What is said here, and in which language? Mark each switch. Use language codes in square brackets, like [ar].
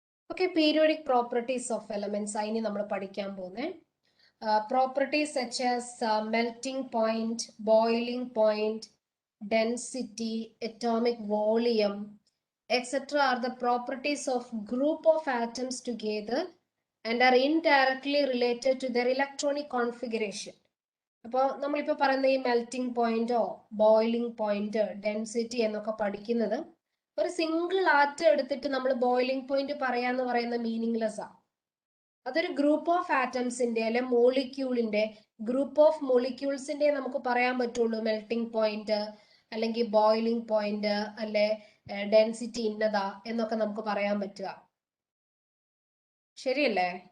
[ml] Okay, periodic properties of elements ഇനി നമ്മൾ പഠിക്കാൻ പോകുന്നത്. [en] Properties such as melting point, boiling point, density, atomic volume, etc. are the properties of group of atoms together and are indirectly related to their electronic configuration. [ml] അപ്പോൾ നമ്മളിപ്പോൾ പറയുന്ന ഈ melting പോയിന്റോ boiling point density എന്നൊക്കെ പഠിക്കുന്നത് ഒരു single atom എടുത്തിട്ട് നമ്മൾ boiling point പറയാന്ന് പറയുന്ന മീനിങ്ലെസ് ആണ്. അതൊരു ഗ്രൂപ്പ് ഓഫ് ആറ്റംസിന്റെ അല്ലെ മോളിക്യൂളിന്റെ ഗ്രൂപ്പ് ഓഫ് മോളിക്യൂൾസിന്റെ നമുക്ക് പറയാൻ പറ്റുള്ളൂ മെൽറ്റിംഗ് പോയിന്റ് അല്ലെങ്കിൽ ബോയിലിംഗ് പോയിന്റ് അല്ലെ ഡെൻസിറ്റി ഇന്നതാ എന്നൊക്കെ നമുക്ക് പറയാൻ പറ്റുക. ശരിയല്ലേ?